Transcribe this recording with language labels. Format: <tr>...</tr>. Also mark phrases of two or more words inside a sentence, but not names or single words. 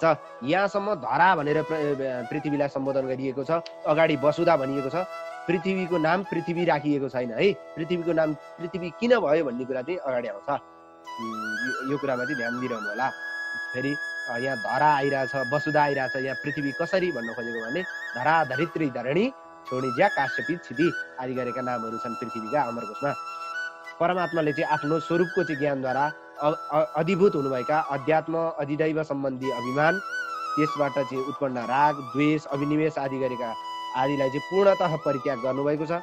<ne>यहाँसम्म धरा भनेर पृथ्वीलाई सम्बोधन गरिएको छ, अगाडि वसुधा भनिएको छ। पृथ्वीको नाम पृथ्वी राखिएको छैन है। पृथ्वीको नाम पृथ्वी किन भयो भन्ने कुरा चाहिँ अगाडि आउँछ। यो कुरामा चाहिँ ध्यान दिइरहनु होला। फेरि यहाँ धरा आइरहेछ, वसुधा आइरहेछ। यहाँ पृथ्वी कसरी भन्न खोजेको भने धरा, धरित्री, धरणी, छोडिज्या, काश्यपी, क्षिति आदि गरेका नामहरू छन् पृथ्वीका अमरकोशमा। परमात्माले चाहिँ आफ्नो स्वरूपको चाहिँ ज्ञानद्वारा अधिभूत हुनुभएका अध्यात्म, अधिदैव सम्बन्धी अभिमान, त्यसबाट चाहिँ उत्पन्न राग, द्वेष, अभिनिवेश आदि गरेका आदिलाई चाहिँ पूर्णतः परित्याग गर्नुभएको छ।</ne>